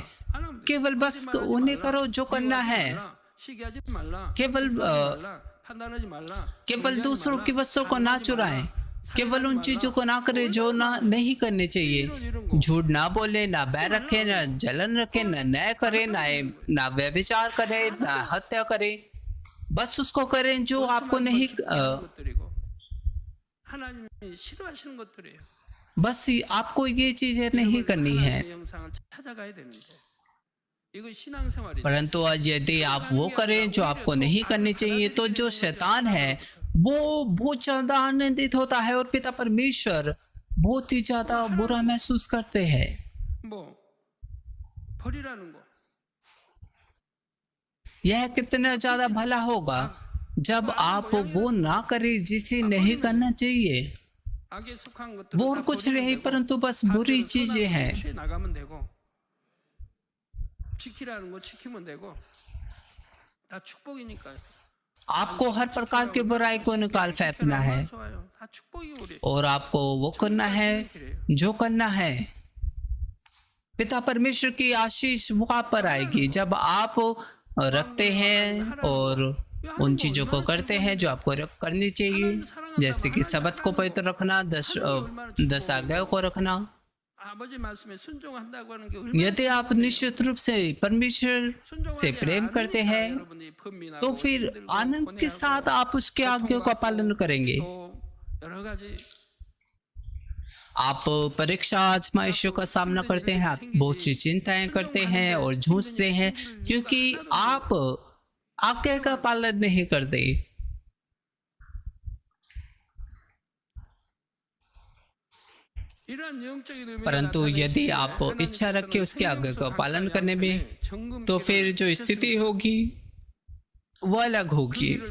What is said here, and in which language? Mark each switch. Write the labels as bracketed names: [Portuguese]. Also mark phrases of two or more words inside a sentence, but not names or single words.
[Hindi] केवल बस उन्हें करो जो करना है, केवल दूसरों की वस्तु को ना चुराएं, केवल उन चीजों को ना करें जो ना नहीं करने चाहिए। झूठ ना बोले, ना बैर रखे, ना जलन रखे, ना न्याय करे, ना व्यभिचार करे, ना हत्या करे, बस उसको करें जो आपको नहीं [Korean] 하나님이 싫어하시는 것들이에요. [Hindi] बस आपको ये चीजें नहीं करनी है। [Korean] 형상을 찾아가야 되는데 이거 신앙생활이죠. [Hindi] परंतु आज यदि आप वो करें जो आपको नहीं करनी चाहिए तो जो शैतान है वो बहुत ज्यादा आनंदित होता है और पिता परमेश्वर बहुत ही ज्यादा बुरा महसूस करते हैं। [Korean] 뭐 버리라는 거. [Hindi] यह कितना ज्यादा भला होगा जब आप वो ना करें जिसे नहीं करना चाहिए। [Korean] 악에 속한 것들 [Hindi] वो और कुछ नहीं परंतु बस बुरी चीजें हैं। [Korean] 나가면 되고 지키라는 거 지키면 되고 다 축복이니까요. [Hindi] आपको हर प्रकार की बुराई को निकाल फेंकना है [Korean] 다 축복이 우리. [Hindi] और आपको वो करना है जो करना है। पिता परमेश्वर की आशीष वो आप पर आएगी जब आप रखते हैं और उन चीजों को करते हैं जो आपको करनी चाहिए, जैसे कि सबत को पवित्र रखना, 10 आज्ञाओं को रखना। [Korean] 아버지 말씀에 순종한다고 하는 게 [Hindi] यदि आप निश्चित रूप से परमेश्वर से प्रेम करते हैं तो फिर आनंद के साथ आप उसके आज्ञाओं का पालन करेंगे। [Korean] 여러 가지 [Hindi] आप परीक्षा आजमाइशों का सामना करते हैं, आप बहुत सी चिंताएं करते हैं और जूझते हैं क्योंकि आप आज्ञा का पालन नहीं करते। परंतु यदि आप इच्छा रखें उसके आज्ञा का पालन करने में तो फिर जो स्थिति होगी वो अलग होगी।